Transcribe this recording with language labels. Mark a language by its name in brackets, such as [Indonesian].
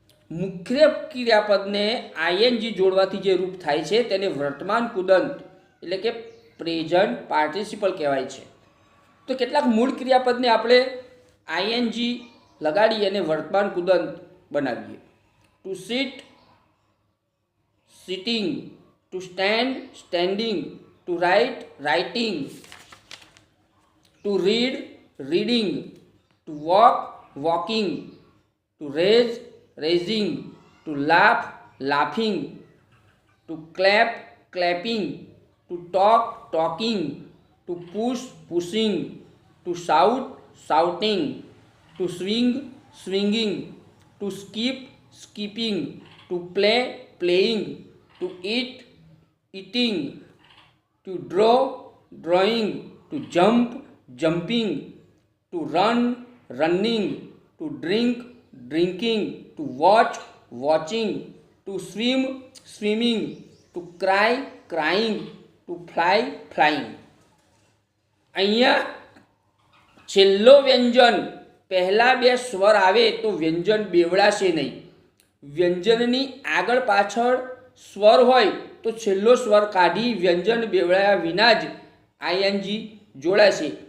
[Gujarati] મુખ્ય ક્રિયાપદને આઈએનજી જોડવાથી જે રૂપ થાય છે તેને વર્તમાન કુદંત એટલે કે પ્રેઝન્ટ પાર્ટિસિપલ કહેવાય છે. તો કેટલાક મૂળ ક્રિયાપદને આપણે આઈએનજી લગાડી અને વર્તમાન કુદંત બનાવીએ. [English] To sit, sitting, to stand, standing, to write, writing, to read, reading, to walk, walking, to raise, raising, to laugh, laughing, to clap, clapping, to talk, talking, to push, pushing, to shout, shouting, to swing, swinging, to skip, skipping, to play, playing, to eat, eating, to draw, drawing, to jump, jumping, to run, running, to drink, drinking, to watch, watching, to swim, swimming, to cry, crying, to fly, flying. [Gujarati] અહીંયા છેલ્લો વ્યંજન પહેલા બે સ્વર આવે તો વ્યંજન બેવડાશે નહીં. વ્યંજનની આગળ પાછળ સ્વર હોય તો છેલ્લો સ્વર કાઢી વ્યંજન બેવડાયા વિના જ આઈએનજી જોડાશે.